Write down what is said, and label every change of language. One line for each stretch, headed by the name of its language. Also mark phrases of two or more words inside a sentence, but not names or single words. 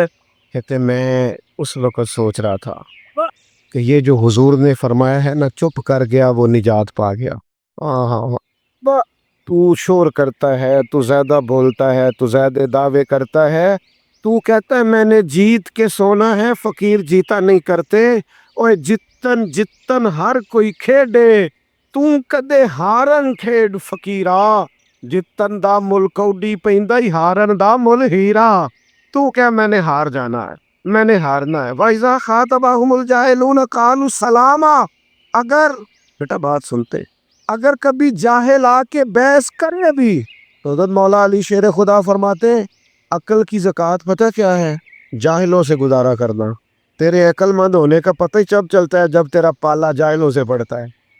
Urdu: کہتے میں اس وقت سوچ رہا تھا کہ یہ جو حضور نے فرمایا ہے نا چپ کر گیا وہ نجات پا گیا۔ ہاں ہاں، تو شور کرتا ہے، تو زیادہ بولتا ہے، تو زیادہ دعوے کرتا ہے، تو کہتا ہے میں نے جیت کے سونا ہے، فقیر جیتا نہیں کرتے۔
Punjabi: اوے جتن جتن ہر کوئی کھیڈے، تو کدے ہارن کھیڈ فقیرا، جتن دا مل کوڈی پیندا ہی ہارن دا مل ہیرا۔
Urdu: تو کیا میں نے ہار جانا ہے، میں نے ہارنا ہے۔
Arabic: وَإِذَا خَاطَبَهُمُ الْجَاهِلُونَ قَالُوا سَلَامًا۔
Urdu: اگر بیٹا بات سنتے، اگر کبھی جاہل آ کے بحث کرے بھی تو حضرت مولا علی شیر خدا فرماتے ہیں عقل کی زکوٰۃ پتہ کیا ہے؟ جاہلوں سے گزارا کرنا۔ تیرے عقل مند ہونے کا پتہ ہی جب چلتا ہے جب تیرا پالا جاہلوں سے پڑتا ہے۔